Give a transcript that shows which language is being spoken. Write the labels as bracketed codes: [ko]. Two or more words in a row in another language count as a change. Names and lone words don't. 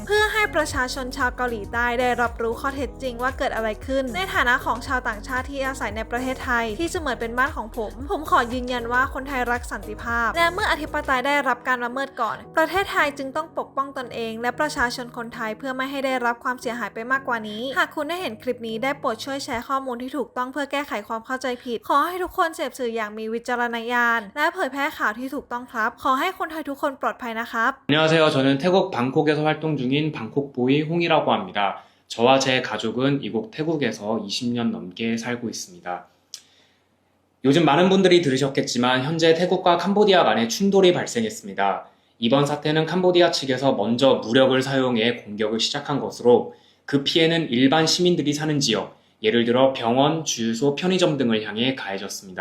[th] เพื่อให้ประชาชนชาวเกาหลีใต้ได้รับรู้ข้อเท็จจริงว่าเกิดอะไรขึ้นในฐานะของชาวต่างชาติที่อาศัยในประเทศไทยที่เสมือนเป็นบ้านของผมขอยืนยันว่าคนไทยรักสันติภาพและเมื่ออธิปไตยได้รับการละเมิดก่อนประเทศไทยจึงต้องปกป้องตนเองและประชาชนคนไทยเพื่อไม่ให้ได้รับความเสียหายไปมากกว่านี้หากคุณได้เห็นคลิปนี้ได้โปรดช่วยแชร์ข้อมูลที่ถูกต้องเพื่อแก้ไขความเข้าใจผิดขอให้ทุกคนเสพสื่ออย่างมีวิจารณญาณและเผยแพร่ข่าวที่ถูกต้องครับขอให้คนไทยทุกคนปลอดภัยนะครับ [ko] 안녕하세요. 저는 태국 방콕에서 활동 중인 방콕보이 홍이라고 합니다. 저와 제 가족은 이곳 태국에서 20년 넘게 살고 있습니다. 요즘 많은 분들이 들으셨겠지만 현재 태국과 캄보디아 간에 충돌이 발생했습니다. 이번 사태는 캄보디아 측에서 먼저 무력을 사용해 공격을 시작한 것으로 그 피해는 일반 시민들이 사는 지역, 예를 들어 병원, 주유소, 편의점 등을 향해 가해졌습니다.